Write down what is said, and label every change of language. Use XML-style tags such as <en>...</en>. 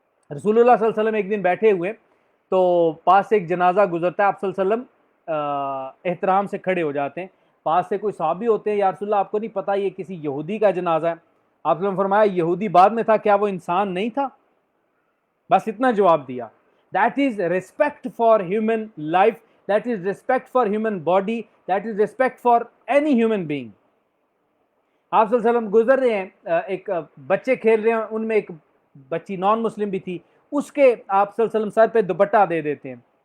<ur>رسول اللہ صلی اللہ علیہ وسلم ایک دن بیٹھے ہوئے تو پاس سے ایک جنازہ گزرتا ہے, آپ صلی اللہ علیہ وسلم احترام سے کھڑے ہو جاتے ہیں. پاس سے کوئی صحابی ہوتے ہیں, یا رسول اللہ آپ کو نہیں پتا یہ کسی یہودی کا جنازہ ہے؟ آپ نے فرمایا یہودی بعد میں تھا, کیا وہ انسان نہیں تھا؟ بس اتنا جواب دیا.</ur> <en>That is respect for human life, that is respect for human body, that is respect for any human being.</en> <ur>آپ صلی اللہ علیہ وسلم گزر رہے ہیں, ایک بچے کھیل رہے ہیں, ان میں ایک بچی نان مسلم بھی تھی, اس کے آپ صلی اللہ علیہ وسلم سر پہ دوپٹہ دے دیتے ہیں.</ur>